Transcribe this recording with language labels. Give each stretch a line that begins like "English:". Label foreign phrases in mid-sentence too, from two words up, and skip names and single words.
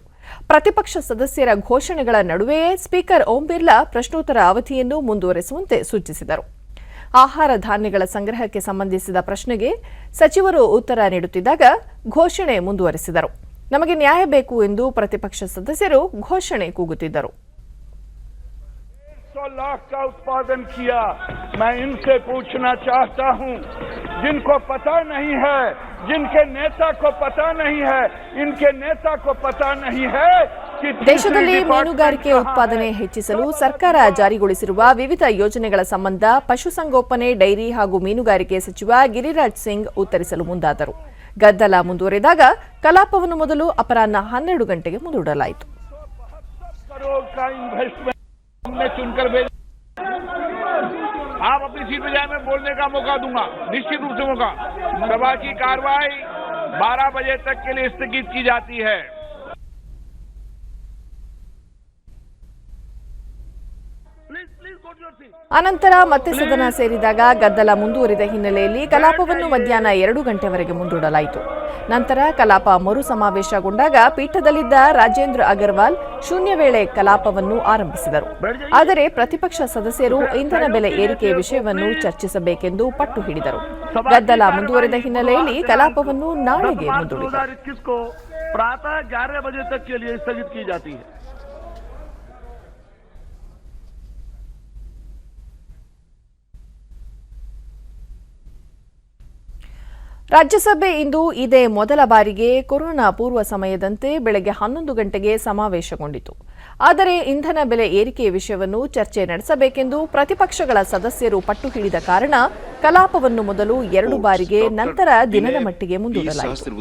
Kannada: ಪ್ರತಿಪಕ್ಷ ಸದಸ್ಯರ ಘೋಷಣೆಗಳ ನಡುವೆಯೇ ಸ್ಪೀಕರ್ ಓಂ ಬಿರ್ಲಾ ಪ್ರಶ್ನೋತ್ತರ ಅವಧಿಯನ್ನು ಮುಂದುವರೆಸುವಂತೆ ಸೂಚಿಸಿದರು. ಆಹಾರ ಧಾನ್ಯಗಳ ಸಂಗ್ರಹಕ್ಕೆ ಸಂಬಂಧಿಸಿದ ಪ್ರಶ್ನೆಗೆ ಸಚಿವರು ಉತ್ತರ ನೀಡುತ್ತಿದ್ದಾಗ ಘೋಷಣೆ ಮುಂದುವರೆಸಿದರು. ನಮಗೆ ನ್ಯಾಯ ಬೇಕು ಎಂದು ಪ್ರತಿಪಕ್ಷ ಸದಸ್ಯರು ಘೋಷಣೆ ಕೂಗುತ್ತಿದ್ದರು.
Hindi: 100 लाख का उत्पादन किया। मैं इनसे पूछना चाहता हूं, जिनको पता नहीं है, जिनके नेता को पता नहीं है, इनके नेता को पता नहीं है कि
Kannada: ದೇಶದಲ್ಲಿ ಮೀನುಗಾರಿಕೆ ಉತ್ಪಾದನೆ ಹೆಚ್ಚಿಸಲು ಸರ್ಕಾರ ಜಾರಿಗೊಳಿಸಿರುವ ವಿವಿಧ ಯೋಜನೆಗಳ ಸಂಬಂಧ ಪಶುಸಂಗೋಪನೆ, ಡೈರಿ ಹಾಗೂ ಮೀನುಗಾರಿಕೆ ಸಚಿವ ಗಿರಿರಾಜ್ ಸಿಂಗ್ ಉತ್ತರಿಸಲು ಮುಂದಾದರು. ಗದ್ದಲ ಮುಂದುವರೆದಾಗ ಕಲಾಪವನ್ನು ಮೊದಲು ಅಪರಾಹ್ನ 12 ಗಂಟೆಗೆ ಮುಂದೂಡಲಾಯಿತು.
Hindi: चुनकर भेज आप अपनी सीट पे जाए, मैं बोलने का मौका दूंगा, निश्चित रूप से मौका। सभा की कार्रवाई 12 बजे तक के लिए स्थगित की जाती है। प्लीज
Kannada: ಅನಂತರ ಮತ್ತೆ ಸದನ ಸೇರಿದಾಗ ಗದ್ದಲ ಮುಂದುವರಿದ ಹಿನ್ನೆಲೆಯಲ್ಲಿ ಕಲಾಪವನ್ನು ಮಧ್ಯಾಹ್ನ 2 ಗಂಟೆವರೆಗೆ ಮುಂದೂಡಲಾಯಿತು. ನಂತರ ಕಲಾಪ ಮರು ಸಮಾವೇಶಗೊಂಡಾಗ ಪೀಠದಲ್ಲಿದ್ದ ರಾಜೇಂದ್ರ ಅಗರ್ವಾಲ್ ಶೂನ್ಯ ವೇಳೆ ಕಲಾಪವನ್ನು ಆರಂಭಿಸಿದರು. ಆದರೆ ಪ್ರತಿಪಕ್ಷ ಸದಸ್ಯರು ಇಂಧನ ಬೆಲೆ ಏರಿಕೆ ವಿಷಯವನ್ನು ಚರ್ಚಿಸಬೇಕೆಂದು ಪಟ್ಟು ಹಿಡಿದರು. ಗದ್ದಲ ಮುಂದುವರಿದ ಹಿನ್ನೆಲೆಯಲ್ಲಿ ಕಲಾಪವನ್ನು ನಾಳೆಗೆ ಮುಂದೂಡಿದರು.
Hindi: प्रातः 11 बजे तक के लिए स्थगित की जाती है.
Kannada: ರಾಜ್ಯಸಭೆ ಇಂದು ಇದೇ ಮೊದಲ ಬಾರಿಗೆ ಕೊರೋನಾ ಪೂರ್ವ ಸಮಯದಂತೆ ಬೆಳಗ್ಗೆ 11 ಗಂಟೆಗೆ ಸಮಾವೇಶಗೊಂಡಿತು. ಆದರೆ ಇಂಧನ ಬೆಲೆ ಏರಿಕೆ ವಿಷಯವನ್ನು ಚರ್ಚೆ ನಡೆಸಬೇಕೆಂದು ಪ್ರತಿಪಕ್ಷಗಳ ಸದಸ್ಯರು ಪಟ್ಟು ಹಿಡಿದ ಕಾರಣ ಕಲಾಪವನ್ನು ಮೊದಲು 2 ಬಾರಿಗೆ ನಂತರ ದಿನದ ಮಟ್ಟಿಗೆ ಮುಂದೂಡಲಾಯಿತು.